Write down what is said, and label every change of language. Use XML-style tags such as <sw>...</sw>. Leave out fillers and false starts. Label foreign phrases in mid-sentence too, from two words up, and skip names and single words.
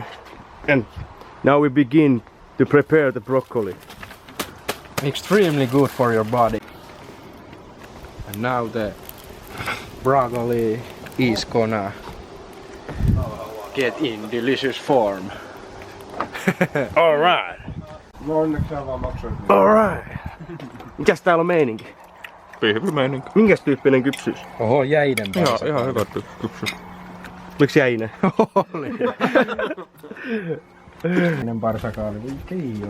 <en>And now we begin to prepare the broccoli. Extremely good for your body. And now the broccoli is gonna get in delicious form. Alright.</en> <fi>No onneksi sä vaan maksoit. Alright. Mikäs täällä on meininki? Pihvimeininki. Minkäs tyyppinen kypsyys? Oho, jäinen parsakaali. Ihan hyvä kypsy. Miksi jäinen? Oli. Jäinen parsakaali, voi Keijo.</fi>